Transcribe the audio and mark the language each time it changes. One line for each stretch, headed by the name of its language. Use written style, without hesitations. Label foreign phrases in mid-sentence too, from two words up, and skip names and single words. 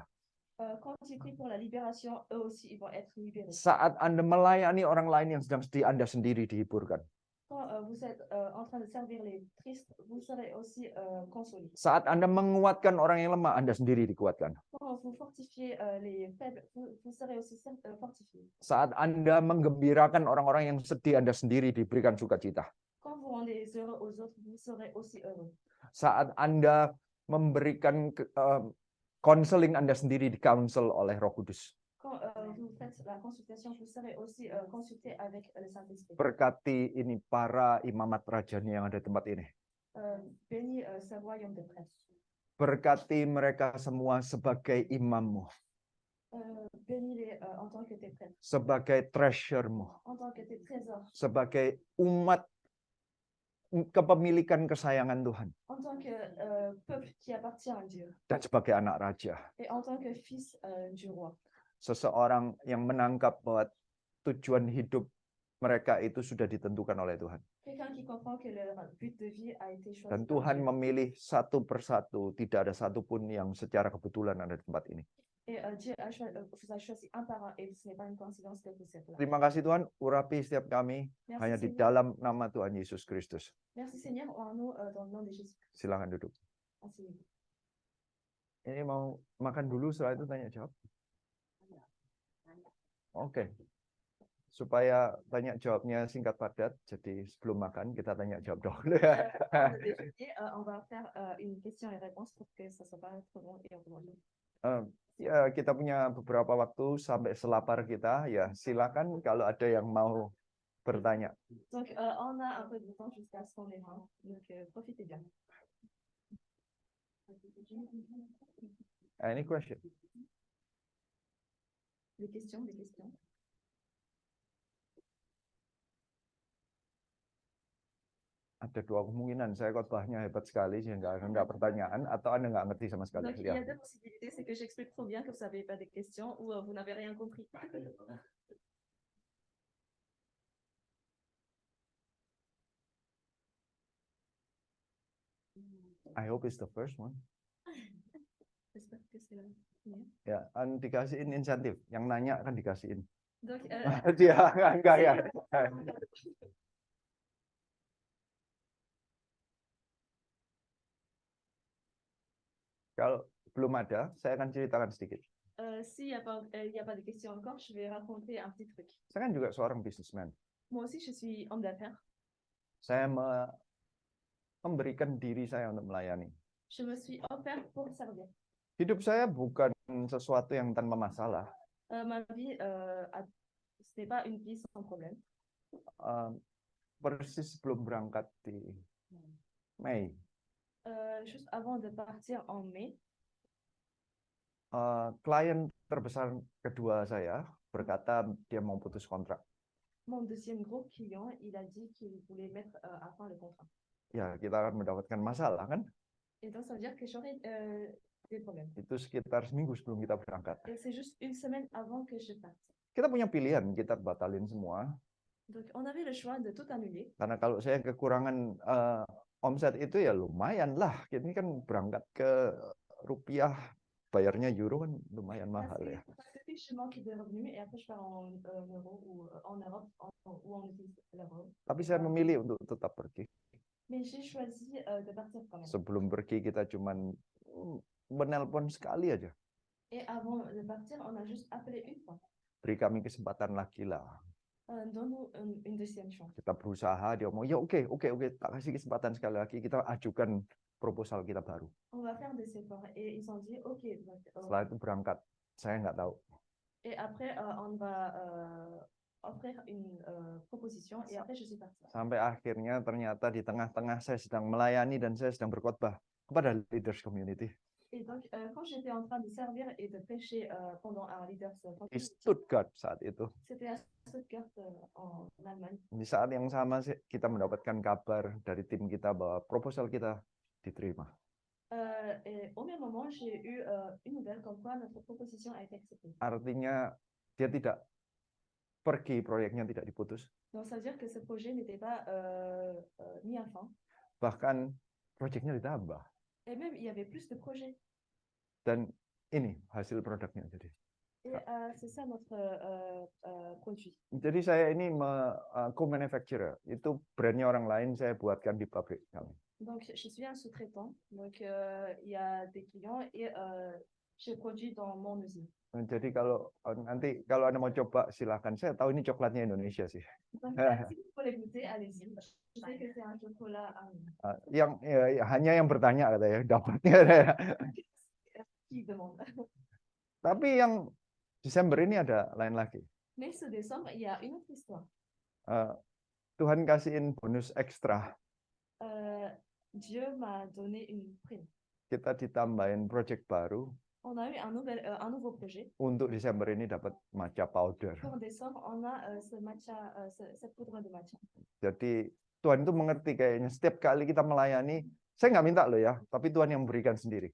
French: Quand ils prient pour la libération, eux aussi ils vont être libérés.
Indonesian: Saat Anda melayani orang lain yang sedang sedih, Anda sendiri dihiburkan.
French: Quand vous êtes en train de servir les tristes, vous serez aussi consolés.
Indonesian: Saat Anda menguatkan orang yang lemah, Anda sendiri dikuatkan.
French: Quand vous fortifiez les faibles, vous serez aussi fortifiés.
Indonesian: Saat Anda menggembirakan orang-orang yang sedih, Anda sendiri diberikan sukacita.
French: Quand vous rendez heureux aux autres, vous serez aussi heureux.
Indonesian: Saat Anda memberikan counseling, Anda sendiri di-counsel oleh Roh Kudus.
French: Quand vous faites la consultation, vous serez aussi consulté avec le Saint-Esprit.
Indonesian: Berkati ini para imamat rajani yang ada di tempat ini.
French: Bénis ce royaume de prêtres.
Indonesian: Berkati mereka semua sebagai imammu,
French: Bénis-les en tant que tes prêtres,
Indonesian: sebagai treasure-mu,
French: en tant que tes trésors,
Indonesian: sebagai umat kepemilikan kesayangan Tuhan,
French: en tant que peuple qui appartient à Dieu
Indonesian: dan sebagai anak raja.
French: et en tant que fils du roi.
Indonesian: Seseorang yang menangkap bahwa tujuan hidup mereka itu sudah ditentukan oleh Tuhan.
French: Quelqu'un qui comprend que leur but de vie a été choisi
Indonesian: Dan
French: par
Indonesian: Tuhan
French: Dieu.
Indonesian: memilih satu persatu, tidak ada satupun yang secara kebetulan ada di tempat ini.
French: Et Dieu vous a choisi un par un et ce n'est pas une coïncidence que vous êtes là.
Indonesian: Terima kasih Tuhan, urapi setiap kami
French: Merci
Indonesian: hanya di
French: Seigneur.
Indonesian: dalam nama Tuhan Yesus Kristus.
French: Merci Seigneur en nous dans le nom de Jésus.
Indonesian: Silakan duduk.
French: Merci.
Indonesian: Ini mau makan dulu, setelah itu tanya jawab. Oke. Supaya tanya jawabnya singkat padat, jadi sebelum makan kita tanya jawab dulu.
French: Avant de déjeuner, on va faire une question et réponse pour que ça soit pas trop long et on peut manger.
Indonesian: Ya, kita punya beberapa waktu sampai selapar kita. Ya, silakan kalau ada yang mau bertanya.
French: Donc on a un peu de temps jusqu'à ce qu'on ait faim. Donc profitez bien.
English: Any question?
French: Des questions, des questions.
Indonesian: Ada dua kemungkinan, saya khotbahnya hebat sekali sehingga enggak pertanyaan, atau Anda nggak ngerti sama sekali.
French: Donc il y a deux possibilités, c'est que j'explique trop bien que vous n'avez pas de questions ou vous n'avez rien compris.
English: I hope it's the first one.
French: J'espère que c'est la première.
Indonesian: Ya, dikasihin insentif. Yang nanya kan dikasihin.
French: Donc
Indonesian: Dia enggak ya. Kalau belum ada, saya akan ceritakan sedikit.
French: s'il n'y a pas de questions encore, je vais raconter un petit truc.
Indonesian: Saya kan juga seorang businessman.
French: Moi aussi, je suis homme d'affaires.
Indonesian: Saya memberikan diri saya untuk melayani.
French: Je me suis offert pour servir.
Indonesian: Hidup saya bukan sesuatu yang tanpa masalah.
French: Ma vie, ce n'est pas une vie sans problème.
Indonesian: Persis sebelum berangkat di Mei,
French: Juste avant de partir en mai,
Indonesian: klien terbesar kedua saya berkata dia mau putus kontrak.
French: mon deuxième gros client, il a dit qu'il voulait mettre à fin le contrat.
Indonesian: Ya, kita akan mendapatkan masalah kan?
French: Et donc, ça veut dire que j'aurai des problèmes.
Indonesian: Itu sekitar seminggu sebelum kita berangkat.
French: Et c'est juste une semaine avant que je parte.
Indonesian: Kita punya pilihan, kita batalin semua.
French: Donc, on avait le choix de tout annuler.
Indonesian: Karena kalau saya kekurangan omset itu ya lumayan lah. Ini kan berangkat ke rupiah, bayarnya euro kan lumayan mahal ya.
French: Parce que je manque de revenus et après je pars en euros ou en Europe où on utilise l'euro.
Indonesian: Tapi saya memilih untuk tetap pergi.
French: Mais j'ai choisi de partir quand même.
Indonesian: Sebelum pergi kita cuman menelpon sekali aja.
French: Et avant de partir, on a juste appelé une fois.
Indonesian: Beri kami kesempatan lagi lah.
French: Donne-nous une deuxième chance.
Indonesian: Kita berusaha, dia ngomong, ya oke, tak kasih kesempatan sekali lagi, kita ajukan proposal kita baru.
French: On va faire des efforts. Et ils ont dit, OK. Donc,
Indonesian: Setelah itu berangkat, saya nggak tahu.
French: et après, on va offrir une proposition. Et après, je suis partie.
Indonesian: Sampai akhirnya ternyata di tengah-tengah saya sedang melayani dan saya sedang berkhotbah kepada
English: leaders community.
French: Et donc, quand j'étais en train de servir et de prêcher pendant un leaders
Indonesian: Di Stuttgart saat itu.
French: c'était à Stuttgart en Allemagne.
Indonesian: Di saat yang sama kita mendapatkan kabar dari tim kita bahwa proposal kita diterima.
French: Et au même moment, j'ai eu une nouvelle comme quoi notre proposition a été acceptée.
Indonesian: Artinya dia tidak pergi, proyeknya tidak diputus.
French: Donc, ça veut dire que ce projet n'était pas mis à fin.
Indonesian: Bahkan proyeknya ditambah.
French: Et même, il y avait plus de projets.
Indonesian: Dan ini hasil produknya jadi.
French: Et c'est ça notre produit.
Indonesian: Jadi saya ini co-manufacturer, itu brandnya orang lain saya buatkan di pabrik kami.
French: Donc, je suis un sous-traitant. Donc, il y a des clients et je produis dans mon usine.
Indonesian: Jadi kalau nanti kalau Anda mau coba silakan. Saya tahu ini coklatnya Indonesia sih.
French: Donc, si vous voulez goûter, allez-y. Je sais que c'est un chocolat
Indonesian: Yang hanya yang bertanya katanya dapatnya.
French: qui demande.
Indonesian: Tapi yang Desember ini ada lain lagi.
French: Mais ce décembre, il y a une autre histoire.
Indonesian: Tuhan kasihin bonus ekstra.
French: Dieu m'a donné une prime.
Indonesian: Kita ditambahin project baru.
French: On a eu un nouveau projet.
Indonesian: Untuk Desember ini dapat
English: matcha powder.
French: Pour décembre, on a cette poudre de matcha.
Indonesian: Jadi Tuhan itu mengerti kayaknya setiap kali kita melayani, saya nggak minta loh ya, tapi Tuhan yang memberikan sendiri.